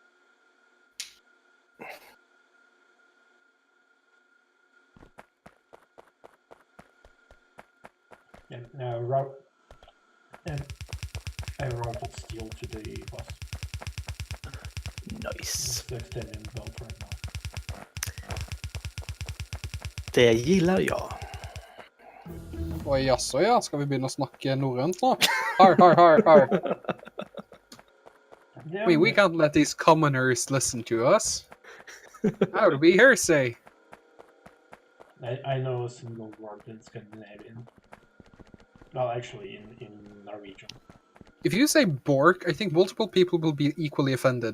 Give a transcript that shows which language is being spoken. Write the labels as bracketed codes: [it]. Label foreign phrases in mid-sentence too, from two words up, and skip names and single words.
[en] And I routed steel to the bus. Nice. It's the extended belt right now. [sv] Det gillar jag. [no] Og jaså ja, skal vi begynne å snakke norrønt nå? Har, har, har, har. [en] Yeah, We can't let these commoners listen to us. That would be hearsay. I know a single word in Scandinavian. Well, actually, in Norwegian. If you say bork, I think multiple people will be equally offended.